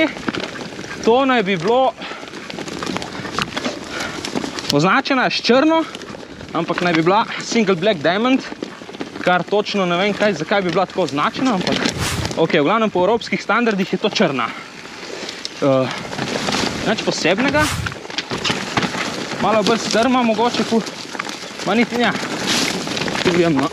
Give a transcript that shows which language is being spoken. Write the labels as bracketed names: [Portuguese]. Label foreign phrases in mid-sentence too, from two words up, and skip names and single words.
[Slovenian] To naj bi bilo označena s črno, ampak naj bi bila [English] single black diamond, [Slovenian] kar točno ne vem kaj, zakaj bi bila tako označena, ampak ok, v glavnem po evropskih standardih je to črna. Nič posebnega. Malo bolj strma mogoče, ma niti nja. Prijemno.